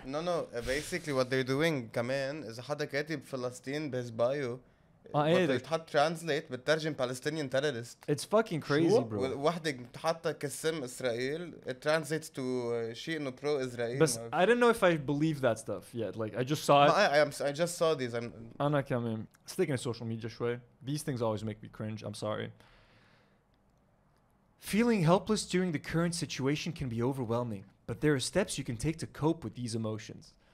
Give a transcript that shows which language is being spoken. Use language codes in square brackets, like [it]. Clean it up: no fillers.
[en] No. Basically what they're doing [ar] كمان إذا حدا كاتب فلسطين بس بايو بتحط translate بترجم [en] Palestinian terrorist. It's fucking crazy, bro. [ar] وحدة بتحطها كاسم إسرائيل [en] it translates to [ar] شيء إنه pro إسرائيل. [en] But I don't know if I believe that stuff yet. Like I just saw it. I just saw these. [ar] أنا كمان [en] sticking to social media شوي. These things always make me cringe. I'm sorry. Feeling helpless during the current situation can be overwhelming, but there are steps you can take to cope with these emotions.